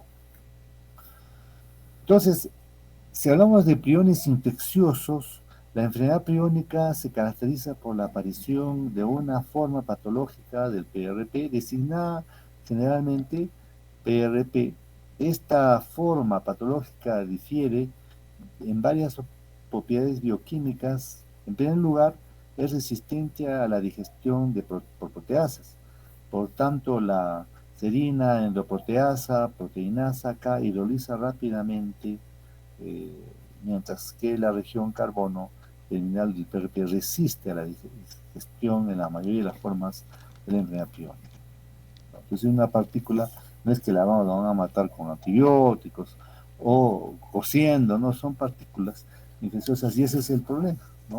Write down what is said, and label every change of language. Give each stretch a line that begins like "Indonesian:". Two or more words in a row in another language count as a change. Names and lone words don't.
Spanish: Entonces, si hablamos de priones infecciosos, La enfermedad priónica se caracteriza por la aparición de una forma patológica del PRP designada generalmente PRP. Esta forma patológica difiere en varias propiedades bioquímicas. En primer lugar, es resistente a la digestión por proteasas. Por tanto, la serina, endoproteasa, proteinasa K hidroliza rápidamente, mientras que la región carbono terminal del PRP resiste a la digestión en la mayoría de las formas de la enfermedad priónica. Entonces, una partícula no es que la van a matar con antibióticos o cociendo, no, son partículas infecciosas y ese es el problema, ¿no?